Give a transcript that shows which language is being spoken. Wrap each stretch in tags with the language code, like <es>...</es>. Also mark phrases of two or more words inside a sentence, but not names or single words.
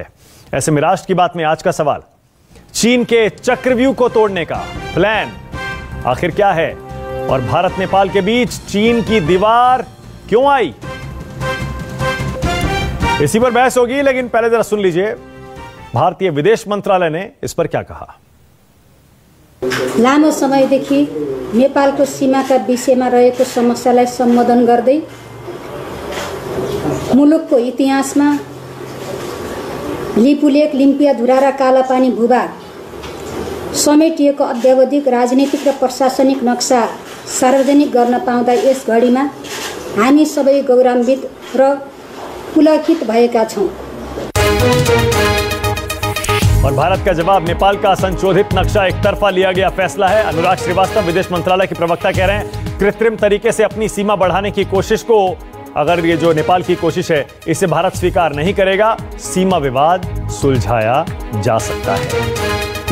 <hi>ऐसे में राष्ट्र की बात में आज का सवाल, चीन के चक्रव्यूह को तोड़ने का प्लान आखिर क्या है और भारत नेपाल के बीच चीन की दीवार क्यों आई? इसी पर बहस होगी, लेकिन पहले जरा सुन लीजिए भारतीय विदेश मंत्रालय ने इस पर क्या कहा।</hi> <ne>लामो समयदेखि नेपालको सीमाका विषयमा रहेको समस्यालाई सम्बोधन गर्दै मुलुकको इतिहासमा लिपुलेख, लिम्पियाधुरा र कालापानी भूभाग समेटिएको अद्यावधिक राजनीतिक र प्रशासनिक नक्सा सार्वजनिक गर्न पाउँदा यस घडीमा हामी सबै गौरवान्वित र पुलकित भएका छौं।</ne> <hi>और भारत का जवाब, नेपाल का संशोधित नक्शा एक तरफा लिया गया फैसला है। अनुराग श्रीवास्तव, विदेश मंत्रालय के प्रवक्ता, कह रहे हैं कृत्रिम तरीके से अपनी सीमा बढ़ाने की कोशिश को, अगर ये जो नेपाल की कोशिश है इसे भारत स्वीकार नहीं करेगा, सीमा विवाद सुलझाया जा सकता है।</hi>